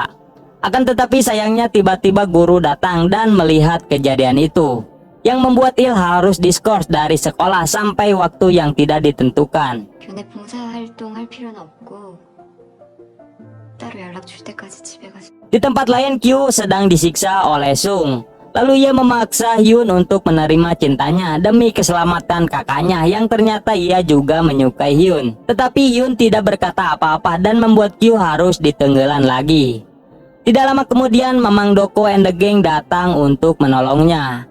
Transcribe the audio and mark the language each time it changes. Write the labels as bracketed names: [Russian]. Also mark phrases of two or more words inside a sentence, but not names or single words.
[Indonesian] Akan tetapi sayangnya tiba-tiba guru datang dan melihat kejadian itu, yang membuat Il harus diskors dari sekolah sampai waktu yang tidak ditentukan. [Korean] 교내 봉사활동 할 필요는 없고 따로 연락 줄 때까지 집에 가서. [Indonesian] Di tempat lain, Kyu sedang disiksa oleh Sung. Lalu ia memaksa Hyun untuk menerima cintanya demi keselamatan kakaknya yang ternyata ia juga menyukai Hyun. Tetapi Hyun tidak berkata apa-apa dan membuat Kyu harus ditenggelam lagi. Tidak lama kemudian Mamang Doko and the Gang datang untuk menolongnya.